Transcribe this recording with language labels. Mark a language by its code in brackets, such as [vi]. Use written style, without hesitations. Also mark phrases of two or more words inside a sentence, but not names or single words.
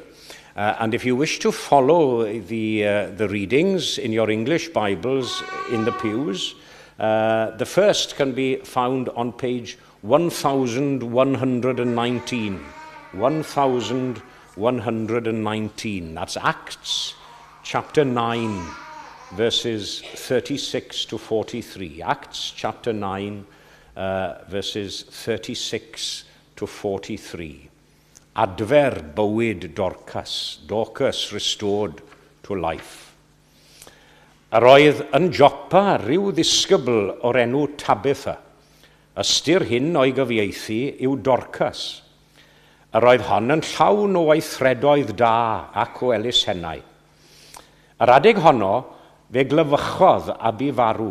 [en] And if you wish to follow the readings in your English Bibles in the pews, the first can be found on page 1119. 1119. That's Acts chapter 9, verses 36 to 43. Acts chapter 9, verses 36 to 43. [cy] Adfer bywyd [en] Dorcas restored to life. [cy] Yr oedd yn Joppa rhyw ddisgybl o'r enw Tabitha. Ystyr hyn o'i gyfieithu yw Dorcas. Yr oedd hon yn llawn o weithredoedd da ac o elusennau. Yr adeg honno, fe glyfychodd abi farw.